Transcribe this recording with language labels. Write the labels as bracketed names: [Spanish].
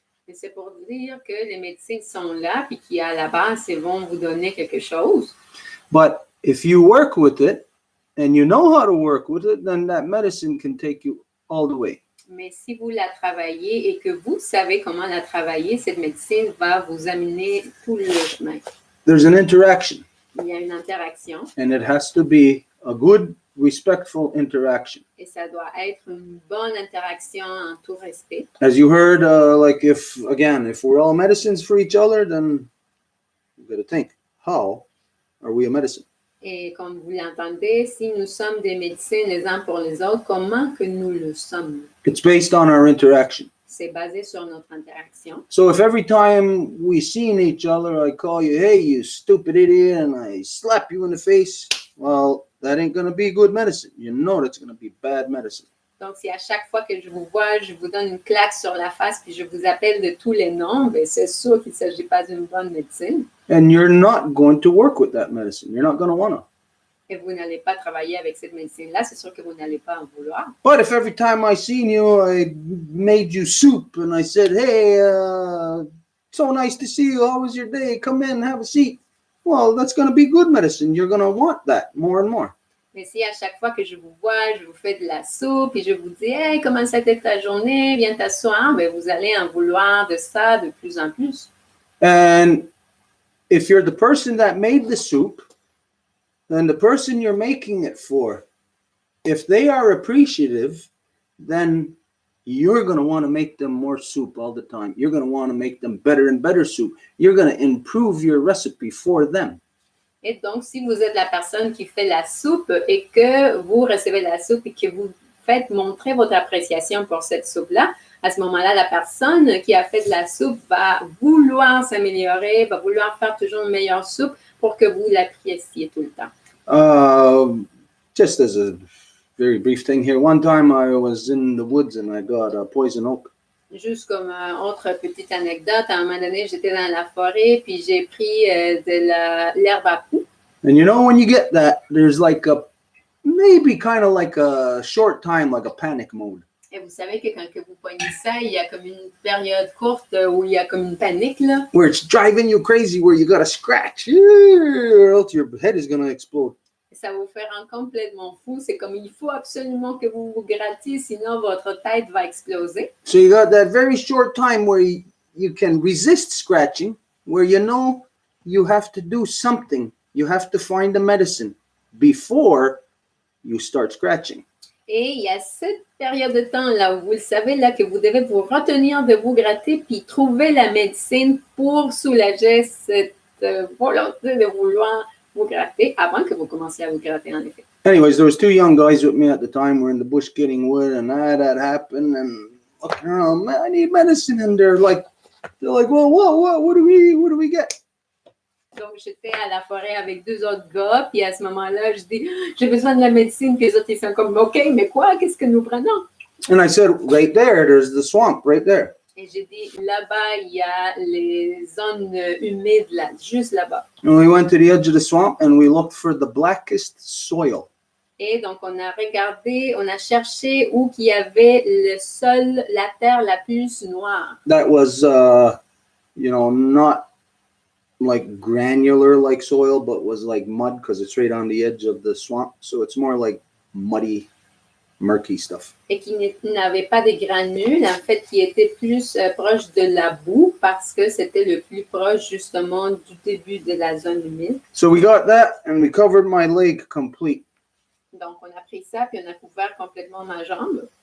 [French] Et c'est pour dire que les médecines sont là, puis qu'à la base, ils vont vous donner quelque chose. [English] But if you work with it, and you know how to work with it, then that medicine can take you all the way. [French] Mais si vous la travaillez et que vous savez comment la travailler, cette médecine va vous amener tout le chemin. [English] There's an interaction. [French] Il y a une interaction. [English] And it has to be a good, respectful interaction. [French] Et ça doit être une bonne interaction en tout respect. [English] As you heard, like if we're all medicines for each other, then you got to think, how are we a medicine? [French] Et comme vous l'entendez, si nous sommes des médecins les uns pour les autres, comment que nous le sommes? [English] It's based on our interaction. [French] C'est basé sur notre interaction. [English] So if every time we see each other, I call you, hey, you stupid idiot, and I slap you in the face, well, that ain't going to be good medicine. You know that's going to be bad medicine. [French] Donc, si à chaque fois que je vous vois, je vous donne une claque sur la face puis je vous appelle de tous les noms, ben c'est sûr qu'il ne s'agit pas d'une bonne médecine. [English] And you're not going to work with that medicine. You're not going to want to. [French] Et vous n'allez pas travailler avec cette médecine-là, c'est sûr que vous n'allez pas en vouloir. [English] But if every time I seen you, I made you soup and I said, hey, so nice to see you. How was your day? Come in, have a seat. Well, that's going to be good medicine. You're going to want that more and more. [French] Mais si à chaque fois que je vous vois, je vous fais de la soupe et je vous dis « Hey, comment ça a été ta journée? Viens t'asseoir. » Ben, vous allez en vouloir de ça de plus en plus. [English] And if you're the person that made the soup, then the person you're making it for, if they are appreciative, then you're going to want to make them more soup all the time. You're going to want to make them better and better soup. You're going to improve your recipe for them. [French] Et donc, si vous êtes la personne qui fait la soupe et que vous recevez la soupe et que vous faites montrer votre appréciation pour cette soupe-là, à ce moment-là, la personne qui a fait de la soupe va vouloir s'améliorer, va vouloir faire toujours une meilleure soupe pour que vous l'appréciez tout le temps. [English] Just as a very brief thing here, one time I was in the woods and I got a poison oak. [French] Juste comme autre petite anecdote, à un moment donné, j'étais dans la forêt, puis j'ai pris de l'herbe à poux. [English] And you know, when you get that, there's like a, maybe kind of like a short time, like a panic mode. [French] Et vous savez que quand que vous poignez ça, il y a comme une période courte où il y a comme une panique, là. [English] Where it's driving you crazy, where you got to scratch, or else your head is going to explode. [French] Ça vous fait rendre complètement fou. C'est comme il faut absolument que vous vous grattiez, sinon votre tête va exploser. [English] So you got that very short time where you can resist scratching, where you know you have to do something. You have to find a medicine before you start scratching. [French] Et il y a cette période de temps là où vous le savez là que vous devez vous retenir de vous gratter puis trouver la médecine pour soulager cette volonté de vouloir vous gratter avant que vous commenciez à vous gratter en effet. [English] Anyways, there was two young guys with me at the time. We're in the bush getting wood, and that happened. And looking around, man, I need medicine. And they're like, well, what do we get? [French] Donc j'étais à la forêt avec deux autres gars, puis à ce moment-là, je dis j'ai besoin de la médecine, puis les autres ils sont comme OK, mais quoi, qu'est-ce que nous prenons? [English] And I said, right there, there's the swamp, right there. [French] Et j'ai dit là-bas il y a les zones humides là, juste là-bas. [English] And we went to the edge of the swamp, and we looked for the blackest soil. [French] Et donc, on a regardé, on a cherché où qu'il y avait le sol, la terre la plus noire. [English] That was, not like granular like soil, but was like mud because it's right on the edge of the swamp. So it's more like muddy, murky stuff. [French] Et qui n'avait pas de granules, en fait, qui était plus proche de la boue parce que c'était le plus proche justement du début de la zone humide. [English] So we got that, and we covered my leg complete. [French] Donc, on a pris ça, puis on a couvert complètement ma jambe.